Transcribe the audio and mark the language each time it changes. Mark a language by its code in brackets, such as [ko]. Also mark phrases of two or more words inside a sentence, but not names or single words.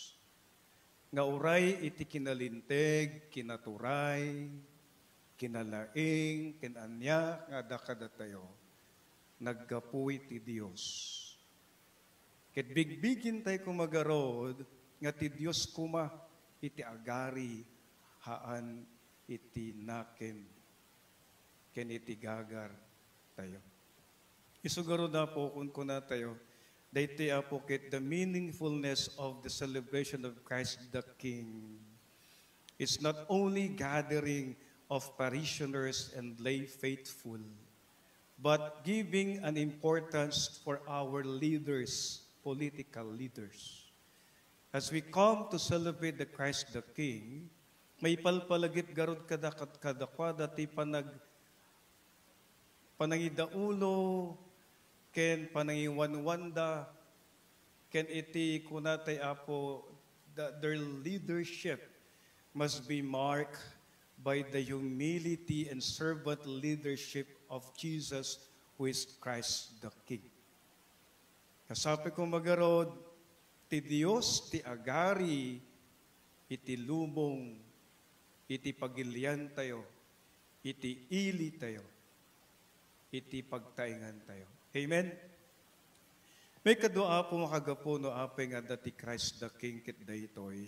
[ilo] Nga uray iti kinalinteg, kinaturay, kinalaing, kinanya, nga dakada tayo, naggapuy ti Diyos. Ket bigbigin tayo kumagarod, nga ti Diyos kuma, iti agari, haan iti nakem, ken iti gagar tayo. Isugarod na po kung kuna tayo, daytoy apo ket [en] the meaningfulness of the celebration of Christ the King. It's not only gathering of parishioners and lay faithful, but giving an importance for our leaders, political leaders. As we come to celebrate the Christ the King, [ilo] may palpalagip garod kadakwada ti panangidaulo, ken panangiwanwanda, ken iti kunatay apo, [en] their leadership must be marked by the humility and servant leadership of Jesus, who is Christ the King. [ilo] Kasapi ko magarod, ti Dios ti agari, iti lubong, iti pagilian tayo, iti ili tayo, iti pagtaingan tayo. Amen? May kadua po makagapo no apay nga dati Christ the King ket daytoy.